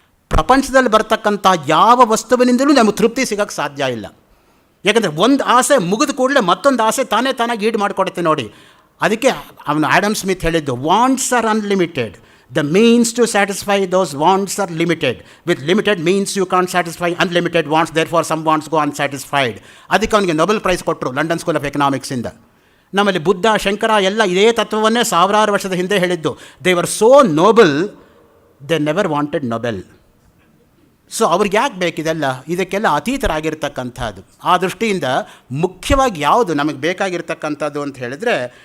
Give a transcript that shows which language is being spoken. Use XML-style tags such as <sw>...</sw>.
<kn>ಪ್ರಪಂಚದಲ್ಲಿ ಬರ್ತಕ್ಕಂಥ ಯಾವ ವಸ್ತುವಿನಿಂದಲೂ ನಮಗೆ ತೃಪ್ತಿ ಸಿಗೋಕ್ಕೆ ಸಾಧ್ಯ ಇಲ್ಲ. ಯಾಕಂದರೆ ಒಂದು ಆಸೆ ಮುಗಿದ ಕೂಡಲೇ ಮತ್ತೊಂದು ಆಸೆ ತಾನಾಗಿ ಈಡು ಮಾಡಿಕೊಡುತ್ತೆ ನೋಡಿ. ಅದಕ್ಕೆ ಅವನು ಆಡಮ್ ಸ್ಮಿತ್ ಹೇಳಿದ್ದು,</kn> <en>Wants are unlimited, the means to satisfy those wants are limited. With limited means you can't satisfy unlimited wants, therefore some wants go unsatisfied.</en> <kn>ಅದಕ್ಕೆ ಅವನಿಗೆ ನೊಬೆಲ್ ಪ್ರೈಸ್ ಕೊಟ್ಟರು ಲಂಡನ್ ಸ್ಕೂಲ್ ಆಫ್ ಎಕನಾಮಿಕ್ಸಿಂದ. ನಮ್ಮಲ್ಲಿ ಬುದ್ಧ, ಶಂಕರ ಎಲ್ಲ ಇದೇ ತತ್ವವನ್ನೇ ಸಾವಿರಾರು ವರ್ಷದ ಹಿಂದೆ ಹೇಳಿದ್ದು.</kn> <en>They were so noble, they never wanted Nobel.</en> <kn>So ಅವ್ರಿಗೆ ಯಾಕೆ ಬೇಕಿದೆಲ್ಲ? ಇದಕ್ಕೆಲ್ಲ ಅತೀತರಾಗಿರ್ತಕ್ಕಂಥದ್ದು. ಆ ದೃಷ್ಟಿಯಿಂದ ಮುಖ್ಯವಾಗಿ ಯಾವುದು ನಮಗೆ ಬೇಕಾಗಿರ್ತಕ್ಕಂಥದ್ದು ಅಂತ ಹೇಳಿದ್ರೆ,</kn>